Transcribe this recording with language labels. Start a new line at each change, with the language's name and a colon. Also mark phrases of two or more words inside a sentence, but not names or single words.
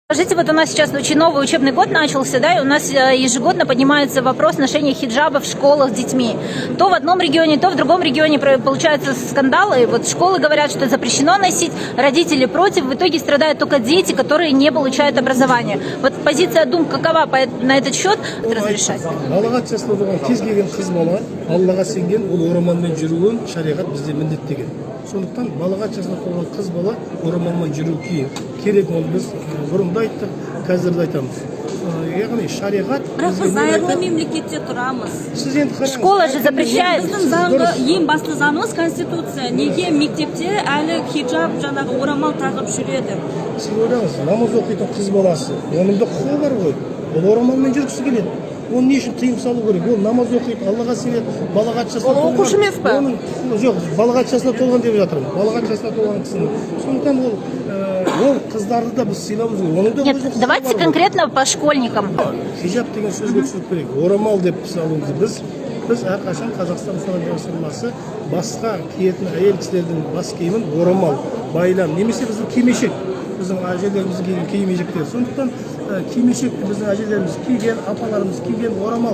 Russian: Скажите, вот у нас сейчас очень новый учебный год начался, да, и у нас ежегодно поднимается вопрос ношения хиджаба в школах с детьми. То в одном регионе, то в другом регионе получаются скандалы. Вот школы говорят, что запрещено носить, родители против, в итоге страдают только дети, которые не получают образование. Вот позиция Дум какова на этот счет разрешать?
Kazakh: Балаға жасалған кез келген қыз бала Аллаға сенген, ол орамалмен жүруін шариғат бізде міндеттеген. Сондықтан балаға жасалған қыз бала орамалмен жүру керек. Ол біз бұрында айттық, қазір де айтамыз. Яғни шариғат Бірақ біз зайырлы мемлекетте тұрамыз.
Russian: Школа же запрещает.
Kazakh: Біздің заңғы ең басты заңымыз конституция. Неге мектепте әлі хиджаб жаңағы орамал тағып жүреді? Сіз ойлаңыз, намаз оқитын қыз баласы, оның да құқығы бар ғой. Ол орамалмен жүргісі келеді. Оны не үшін тыйым салу керек? Ол намаз оқиды, Аллаға сенеді, балағат жасына толған. Ол оқушы емес пе? Жоқ, балағат жасына толған деп жатырмын. Балағат жасына толған кісінің. Сондықтан ол қыздарды да біз сыйлауымыз керек.
Russian: Нет, давайте конкретно по школьникам.
Kazakh: Хиджаб деген сөзге түсіріп керек. Орамал деп салуымызды біз әрқашан Қазақстан Республикасы басқа киетін әйел кісілердің бас киімін орамал, байлам, немесе біздің кимешек. Біздің әжелеріміз киген кимешектер. Сондықтан кимешекті біздің әжелеріміз киген, апаларымыз киген орамал.